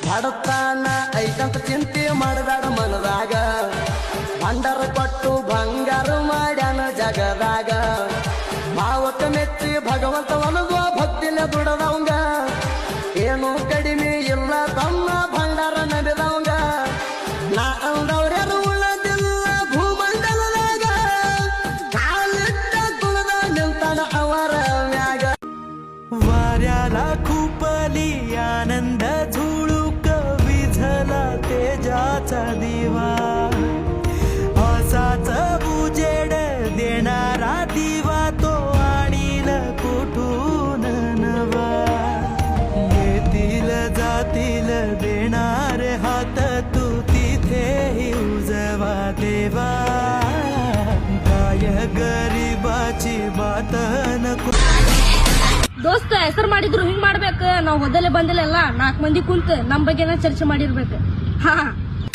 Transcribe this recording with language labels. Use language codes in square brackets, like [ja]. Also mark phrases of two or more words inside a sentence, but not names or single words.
[kn] ಬಡತಾನ ಐತಂತ ಚಿಂತೆ ಮಾಡಬೇಡ ಮನದಾಗ ಭಂಡಾರ ಕೊಟ್ಟು ಬಂಗಾರ ಮಾಡ್ಯಾನ ಜಗದಾಗ ಮಾವಕ ಮೆಚ್ಚಿ ಭಗವಂತ ಒನಗುವ ಭಕ್ತಿನ ದುಡದವಂಗ ಏನು ಕಡಿಮೆ ಇಲ್ಲ ತಮ್ಮ ಭಂಡಾರ ನಡೆದವಂಗ ನಾ ಅಂದವ್ರ್ಯಾರು ಉಳ್ಳದಿಲ್ಲ ಭೂಮಂಡಲದಾಗ ಕಾಲಿಟ್ಟ ಕುಣದ ನಿಂತಾನ ಅವರ ಮ್ಯಾಗ [mr] वाऱ्याला खुपली आनंद झुळूक विझला तेजाचा दिवा असाच उजेड देणारा दिवा तो आणील कुठून नवा येतील जातील देणार हात तू तिथेही उजवा देवा काय गरीबाची बात नको [kn] ದೋಸ್ತ ಹೆಸರು ಮಾಡಿದ್ರು ಹಿಂಗ್ ಮಾಡ್ಬೇಕು. ನಾವ್ ಮೊದಲೇ ಬಂದಿಲ್ಲ 4 ಮಂದಿ ಕುಂತ ನಮ್ ಬಗ್ಗೆ ಚರ್ಚೆ ಮಾಡಿರ್ಬೇಕು. ಹಾ